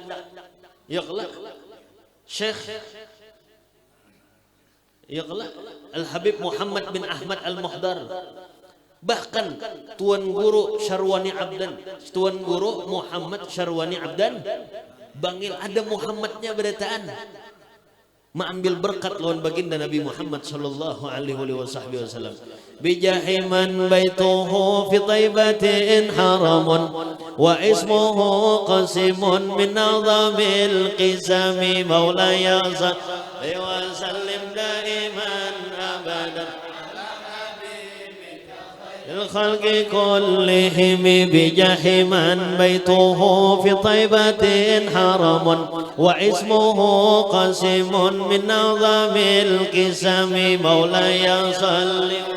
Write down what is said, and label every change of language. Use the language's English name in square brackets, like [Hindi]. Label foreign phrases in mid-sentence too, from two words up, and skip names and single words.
[Banjar] Ya kelak Syekh ya kelak Al-Habib Muhammad bin Ahmad Al-Muhdar. Bahkan Tuan Guru Syarwani Abdan, Tuan Guru Muhammad Syarwani Abdan bangil ada Muhammadnya berataan. Mengambil berkat lawan baginda Nabi Muhammad [Arabic] صلى الله عليه وسلم. بجاه من بيته في طيبة حرم واسمه قسم من أعظم القسم مولاي صل وسلم دائما أبدا الخلق كلهم بجحمن بيته في طيبة حرم واسمه قسم من أعظم القسم مولاي صل